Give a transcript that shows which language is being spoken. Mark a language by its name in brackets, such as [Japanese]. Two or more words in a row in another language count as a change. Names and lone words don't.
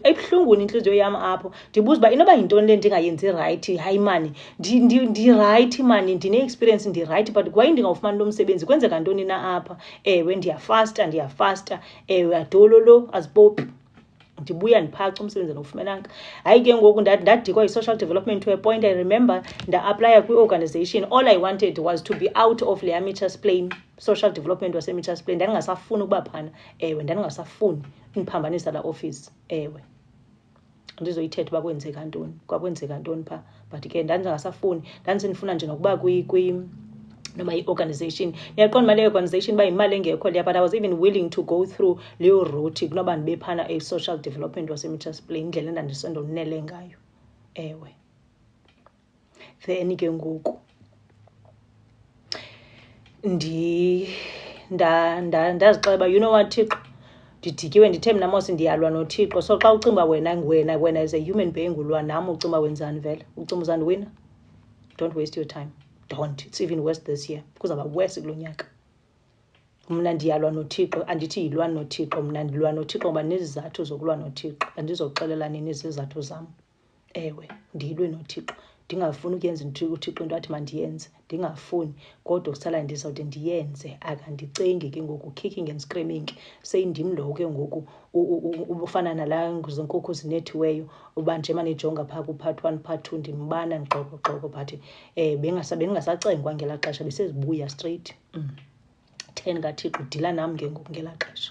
[Xhosa] Ebuhlungwini intliziyo yam apho ndibuza uba inoba yintoni le ndingayenzi right. Hayi mani, ndi-right mani, ndine-experience ndi-right, but kwaye ndingawufumani lo msebenzi, kwenzeka ntoni na apha? Ewe, ndiyafasta. Ewe, adololo azipopi. Ndibuya ndiphaca umsebenzi ndawufumenanga. Hayi ke ngoku ndadikwa yi- [English] social development to a point. I remember [Xhosa] nda-aplya kwi-organization. [English] All I wanted was to be out of le Mitchells Plain, social development wase-Mitchells Plain. [Xhosa] Ndandingasafuni ukuba phana. Ewe, ndandingasafuni undiphambanisa laa office. Ewe, ndizoyithetha uba kwakwenzeka ntoni phaa, but ke ndandingasafuni. Ndandisendifuna nje nokuba noma i-organization. Ndiyaqonda uba leyo organization uba yimali engekho leya, [English] but I was even willing to go through leyo route [Xhosa] kunoba ndibe phana e-social development wase-Mitchells Plain, indlela endandisondonele ngayo. Ewe, then ke ngoku ndazixela uba [English] you know what [Xhosa] Thixo, ndidikiwe, ndithe mna mos ndiyalwa noThixo. So xa ucinga wena [English] as a human being [Xhosa] ulwa nam, ucinga wenzani vele? Ucinga uzandiwina? [English] Don't waste your time. Don't. It's even worse this year. [Xhosa] Kuzawuba worse kulo nyaka. Mna ndiyalwa noThixo, andithi yilwa noThixo, mna ndilwa noThixo ngoba nezizathu zokulwa noThixo. Andizoxelela nini izizathu zam. Ewe, ndiyilwe noThixo. Ndingafuni ukuyenza uThixo into athi mandiyenze, ndingafuni, kodwa kusala ndizawude ndiyenze. Akandicengi ke ngoku, [English] kicking and screaming. [Xhosa] Seyindim lo ke ngoku ufana nalaa zinkukhu zinethiweyo, uba nje manijonga phaa ku-part 1, part 2 ndimbana ngxoko, but bengasacengwa ngelaa xesha, besezibuya straight. 10 kaThixo, dila nam ke ngoku ngelaa xesha.